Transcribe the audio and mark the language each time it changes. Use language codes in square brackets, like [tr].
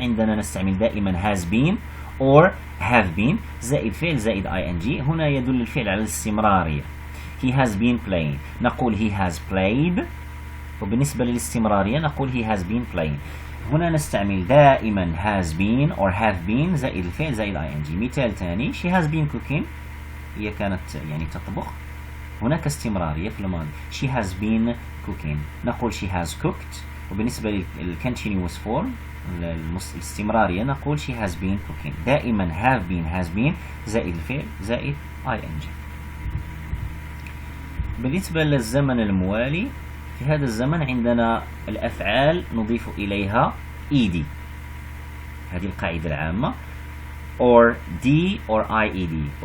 [ar] عندنا نستعمل دائما has been or have been زائد فعل زائد ing. هنا يدل الفعل على الاستمرارية. [en] he has been playing [ar] نقول [en] he has played [ar] وبالنسبة للاستمرارية نقول [en] he has been playing. [ar] هنا نستعمل دائما has been or have been زائد الفعل زائد ing. مثال ثاني [en] she has been cooking [ar] هي كانت يعني تطبخ. هناك استمرارية في الماضي [en] she has been cooking نقول she has cooked. [ar] وبالنسبة للcontinuous form الاستمرارية نقول [en] she has been cooking. [ar] دائما [en] have been has been [ar] زائد الفعل زائد ing. بالنسبة للزمن الموالي في هذا الزمن عندنا الأفعال نضيف إليها ed. هذه القاعدة العامة or d or ied.